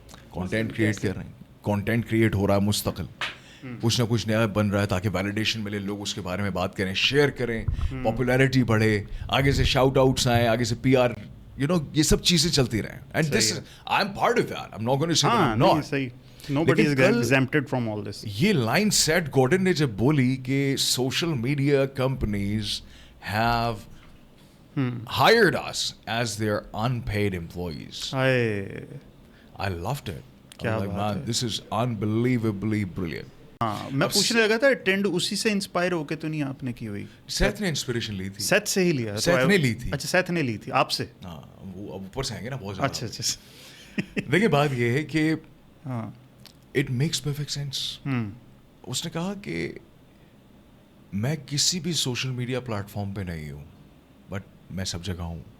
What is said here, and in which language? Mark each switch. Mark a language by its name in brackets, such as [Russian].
[Urdu] Content create کر رہے ہیں, کانٹینٹ کریٹ ہو رہا ہے مستقل, کچھ نہ کچھ نیا بن رہا ہے تاکہ ویلیڈیشن ملے, لوگ اس کے بارے میں بات کریں, شیئر کریں, پاپولیرٹی بڑھے, آگے سے شاؤٹ آؤٹس آئیں, آگے سے پی آر, یو نو, یہ سب چیزیں چلتی رہیں. [English] And this I am part of that, I am not going to say I am not. صحیح, nobody is exempted from all this. [Urdu] یہ لائن سیٹ گورڈن نے جب بولی کہ social media companies [English] have hired us as their unpaid employees. I loved it. [Urdu] کیا [English] I'm like, man, this is unbelievably brilliant. [Urdu] ہاں, میں پوچھنے لگا تھا ٹرینڈ اسی سے انسپائر ہو کے تو نہیں آپ نے کی ہوئی؟ سیتھ نے انسپریشن لی تھی. سیتھ سے ہی لیا؟ سیتھ نے لی تھی. اچھا, سیتھ نے لی تھی آپ سے. ہاں, وہ اب اوپر سے آئیں گے نا بہت زیادہ. اچھا اچھا. دیکھیں بات یہ ہے کہ ہاں, [English] It makes perfect sense. [Urdu] اس نے کہا کہ میں کسی بھی سوشل میڈیا پلیٹ فارم پہ نہیں ہوں, بٹ میں سب جگہ ہوں.